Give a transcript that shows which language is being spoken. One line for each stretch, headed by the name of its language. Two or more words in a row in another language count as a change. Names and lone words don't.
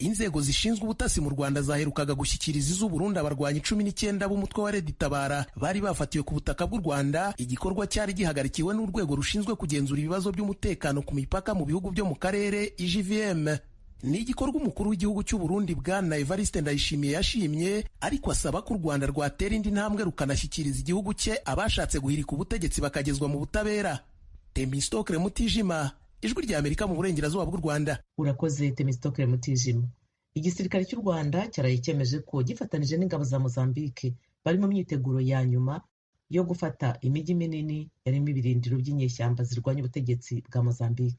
Kinyarwanda: inzego zishinzwe ubutasi mu Rwanda zaherukaga gushyikiriza iz'u Burundi abarwanyi 19 b'umutwe wa Red Tabara bari bafatiwe ku butaka bw'u Rwanda. Igikorwa cyari gihagarikiwe n'urwego rushinzwe kugenzura ibibazo by'umutekano ku mipaka mu bihugu byo mu karere IJVM. Ni igikorwa umukuru w'igihugu cy'u Burundi Bwana Evariste Ndayishimiye yashimye, ariko asaba ko u Rwanda rwatera indi ntambwe rukanashyikiriza igihugu cye abashatse guhirika ubutegetsi bakagezwa mu butabera. Temistokle Mutijima, Ijwi rya Amerika mu burengerazuba bw'u Rwanda. Urakoze Temistokle Mutijima. Igisirikare cy'u Rwanda cyaraye cyemeje ko gifatanije n'ingabo za Mozambique bari mu myiteguro ya nyuma yo gufata imijyi minini yarimo ibirindiro by'inyeshyamba zirwanya ubutegetsi bwa Mozambique.